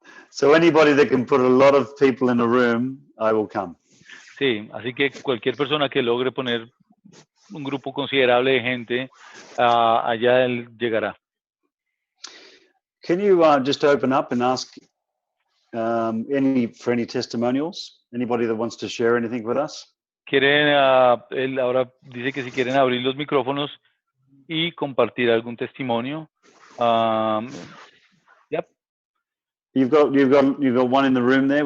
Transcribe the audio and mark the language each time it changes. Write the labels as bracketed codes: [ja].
[en] So anybody that can put a lot of people in a room, I will come. [es] Sí, así que cualquier persona que logre poner un grupo considerable de gente, allá él llegará. [en] Can you just open up and ask for any testimonials? Anybody that wants to share anything with us? [es] Él ahora dice que si quieren abrir los micrófonos y compartir algún testimonio. [en] Yep. You've got one in the room there.